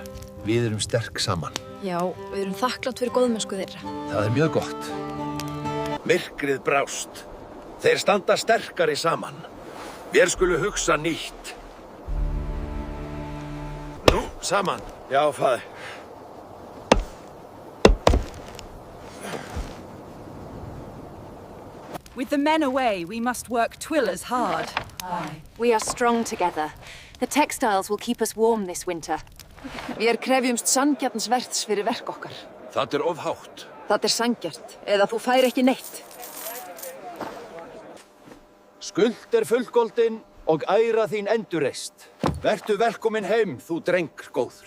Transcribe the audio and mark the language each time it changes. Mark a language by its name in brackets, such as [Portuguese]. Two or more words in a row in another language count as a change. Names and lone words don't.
[Icelandic] Við erum sterk saman. Já, við erum þakklátt fyrir góðmennsku þeirra. Það er mjög gott. Myrkrið brást. Þeir standa sterkari saman. Vér skulu hugsa nýtt. Nú, saman. Já, faði. [English] With the men away, we must work twill as hard. We are strong together. The textiles will keep us warm this winter. [Icelandic] Við krefjumst sanngjarnsverðs fyrir verk okkar. Það er ofhátt. Það er sanngjarnt, eða þú fær ekki neitt. Skuld er fullgoldin og æra þín endurreist. Vertu velkomin heim, þú dreng góður.